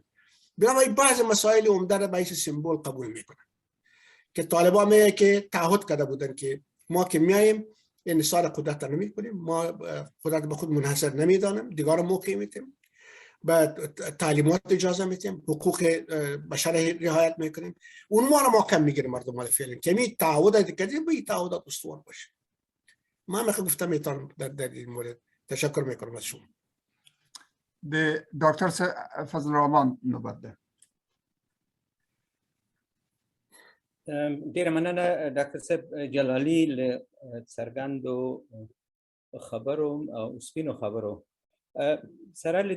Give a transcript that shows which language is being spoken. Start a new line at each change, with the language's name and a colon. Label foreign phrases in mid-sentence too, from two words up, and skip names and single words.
Persian: بنابراین بعض مسائل عمده را به حیث سمبل قبول میکنن که طالبان میگه که تعهد کرده بودن که ما که میایم انحصار قدرت را نمیکنیم، ما قدرت به خود منحصر نمیدانیم، دیگران موقع میتیم، به تعلیمات اجازه میتیم، حقوق بشر رعایت میکنیم. اون ما کم میگیریم مردم فعلا که می تعهدات کردیم به این تعهدات استوار باشه. ما گفتم میتونم در این مورد. تشکر میکنم از شما.
Pashto: د ډاکټر فضل الرحمن نوبت ده. ډیره مننه ډاکټر صاحب جلالي له څرګندو خبرو او سپینو خبرو سره له